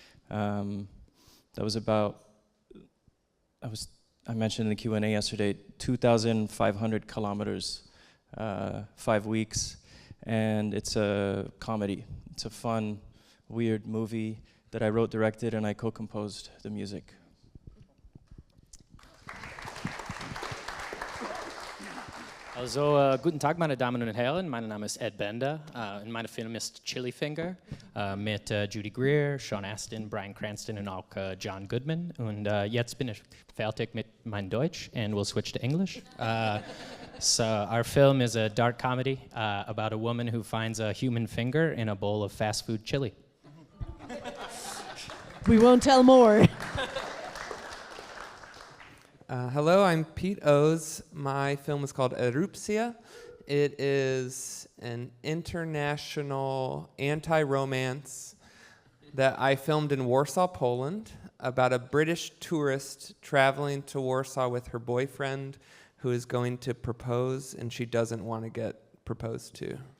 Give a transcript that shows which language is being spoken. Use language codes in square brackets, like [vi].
[en] That was about, I mentioned in the Q&A yesterday, 2,500 kilometers, 5 weeks. And it's a comedy. It's a fun, weird movie that I wrote, directed, and I co-composed the music. [de] Also, guten Tag, meine Damen und Herren. Mein Name ist Edd Benda. Und mein Film ist Chili Finger mit Judy Greer, Sean Astin, Bryan Cranston und auch John Goodman. Und jetzt bin ich fertig mit meinem Deutsch, [en] and we'll switch to English. So our film is a dark comedy about a woman who finds a human finger in a bowl of fast food chili. We won't tell more. Hello, I'm Pete O's. My film is called ERUPCJA. It is an international anti-romance that I filmed in Warsaw, Poland, about a British tourist traveling to Warsaw with her boyfriend who is going to propose, and she doesn't want to get proposed to.